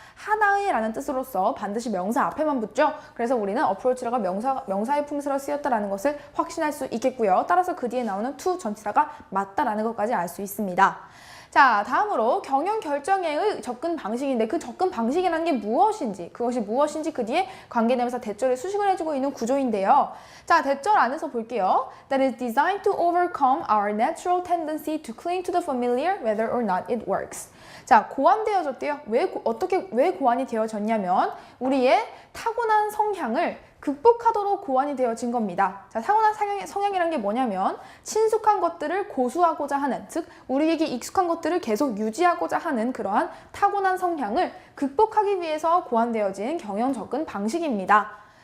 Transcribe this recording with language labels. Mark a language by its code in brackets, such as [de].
[ko] 하나의 라는 뜻으로서 반드시 명사 앞에만 붙죠. 그래서 우리는 approach라가 명사의 품사로 쓰였다라는 것을 확신할 수 있겠고요. 따라서 그 뒤에 나오는 to 전치사가 맞다라는 것까지 알 수 있습니다. 자, 다음으로 경영 결정의 접근 방식인데 그 접근 방식이라는 게 무엇인지, 그것이 무엇인지 그 뒤에 관계대명사 대절에 수식을 해주고 있는 구조인데요. 자, 대절 안에서 볼게요. [en] That is designed to overcome our natural tendency to cling to the familiar whether or not it works. [ko] 자, 고안되어졌대요. 왜 고안이 되어졌냐면 우리의 타고난 성향을 극복하도록 고안이 되어진 겁니다. 자, 타고난 성향이란 게 뭐냐면 친숙한 것들을 고수하고자 하는, 즉 우리에게 익숙한 것들을 계속 유지하고자 하는 그러한 타고난 성향을 극복하기 위해서 고안되어진 경영 접근 방식입니다.